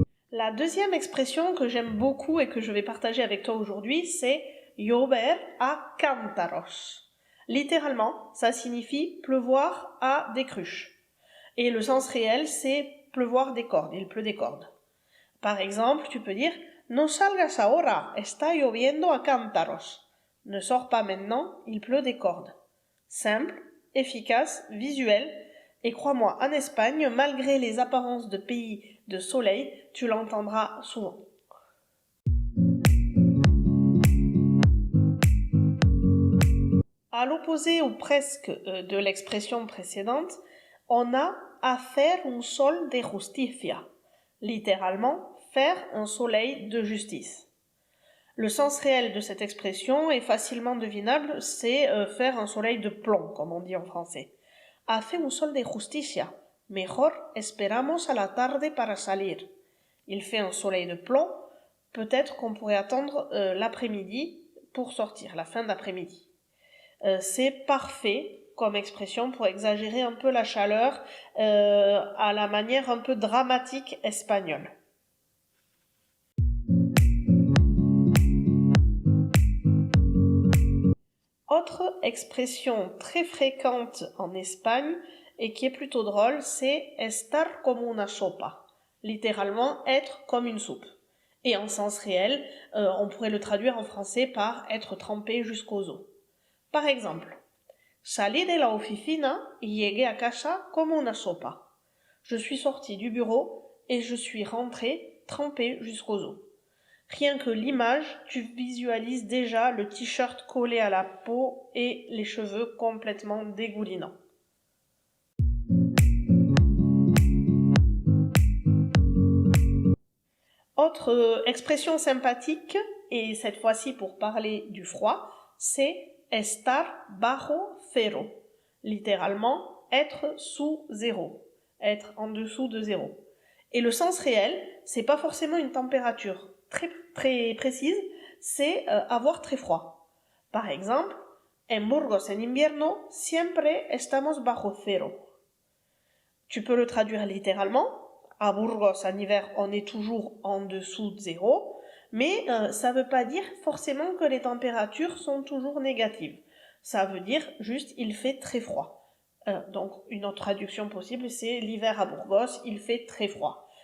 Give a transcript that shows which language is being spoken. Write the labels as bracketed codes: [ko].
[fr] La deuxième expression que j'aime beaucoup et que je vais partager avec toi aujourd'hui, c'est [es] llover a cántaros. [fr] Littéralement, ça signifie pleuvoir à des cruches. Et le sens réel, c'est pleuvoir des cordes, il pleut des cordes. Par exemple, tu peux dire [es] no salgas ahora, está lloviendo a cántaros. [fr] Ne sors pas maintenant, il pleut des cordes. Simple, efficace, visuel. Et crois-moi, en Espagne, malgré les apparences de pays de soleil, tu l'entendras souvent. À l'opposé ou presque de l'expression précédente, on a [es] hacer un sol de justicia. [fr] Littéralement, faire un soleil de justice. Le sens réel de cette expression est facilement devinable, c'est faire un soleil de plomb, comme on dit en français. [es] Hace un sol de justicia. Mejor esperamos a la tarde para salir. [fr] Il fait un soleil de plomb. Peut-être qu'on pourrait attendre l'après-midi pour sortir, la fin d'après-midi. C'est parfait comme expression pour exagérer un peu la chaleur à la manière un peu dramatique espagnole. Autre expression très fréquente en Espagne et qui est plutôt drôle, c'est [es] estar como una sopa, [fr] littéralement être comme une soupe. Et en sens réel, on pourrait le traduire en français par être trempé jusqu'aux os. Par exemple, [es] salí de la oficina y llegué a casa como una sopa. [fr] Je suis sortie du bureau et je suis rentrée trempée jusqu'aux os. Rien que l'image, tu visualises déjà le t-shirt collé à la peau et les cheveux complètement dégoulinants. Autre expression sympathique, et cette fois-ci pour parler du froid, c'est [es] estar bajo cero. [fr] Littéralement, être sous zéro, être en dessous de zéro. Et le sens réel, c'est pas forcément une température très précise, c'est avoir très froid. Par exemple, [es] en Burgos en invierno siempre estamos bajo cero. [fr] Tu peux le traduire littéralement. À Burgos en hiver, on est toujours en dessous de zéro, mais ça veut pas dire forcément que les températures sont toujours négatives. Ça veut dire juste il fait très froid. Donc une autre traduction possible, c'est l'hiver à Burgos, il fait très froid.